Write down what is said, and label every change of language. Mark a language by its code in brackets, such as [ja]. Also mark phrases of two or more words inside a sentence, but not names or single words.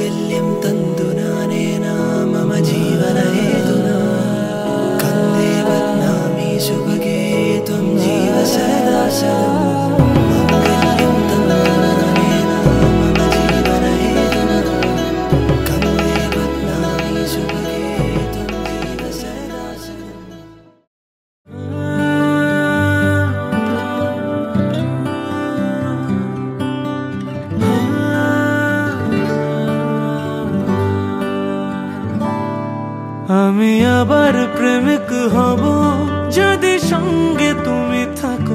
[sa] माङ्गल्यं तन्तु नानेन मम जीवनहेतुना कन्दे बध्नामि सुभगे त्वं जीव सदा सदा माङ्गल्यं तन्तु नानेन मम जीवनहेतुना कन्दे बध्नामि सुभगे त्वं जीव सदा सदा। [bn] আমি আবার প্রেমিক হব যদি সঙ্গে তুমি থাকো,